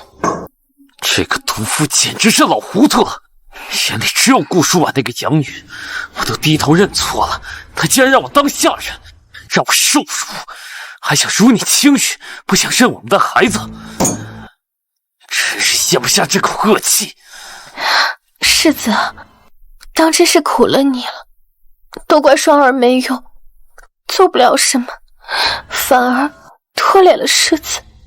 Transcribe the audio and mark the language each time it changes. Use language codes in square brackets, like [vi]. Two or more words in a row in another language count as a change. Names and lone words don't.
[zh] 這個毒婦簡直是老糊塗了，眼裡只有顧舒婉那個養女，我都低頭認錯了，她竟然讓我當下人，讓我受辱，還想辱你青玉，不想認我們的孩子，真是咽不下這口惡氣。世子，當真是苦了你了，都怪雙兒沒用，做不了什麼，反而拖累了世子。